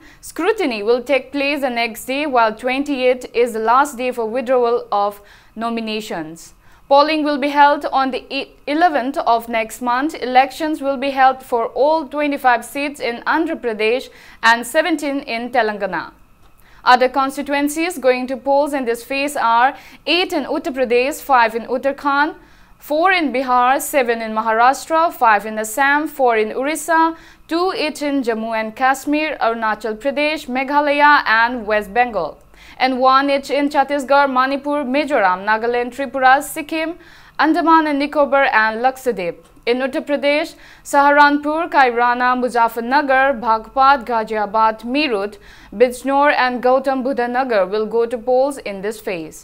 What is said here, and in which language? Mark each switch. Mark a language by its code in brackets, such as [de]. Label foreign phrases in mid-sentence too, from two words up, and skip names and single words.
[en] Scrutiny will take place the next day, while 28th is the last day for withdrawal of nominations. Polling will be held on the 11th of next month. Elections will be held for all 25 seats in Andhra Pradesh and 17 in Telangana. Other constituencies going to polls in this phase are 8 in Uttar Pradesh, 5 in Uttarakhand, 4 in Bihar, 7 in Maharashtra, 5 in Assam, 4 in Orissa, 2 each in Jammu and Kashmir, Arunachal Pradesh, Meghalaya and West Bengal, and 1 each in Chhattisgarh, Manipur, Mizoram, Nagaland, Tripura, Sikkim, Andaman and Nicobar and Lakshadweep. In Uttar Pradesh, Saharanpur, Kairana, Muzaffarnagar, Bhagpat, Ghaziabad, Meerut, Bijnor and Gautam Buddha Nagar will go to polls in this phase.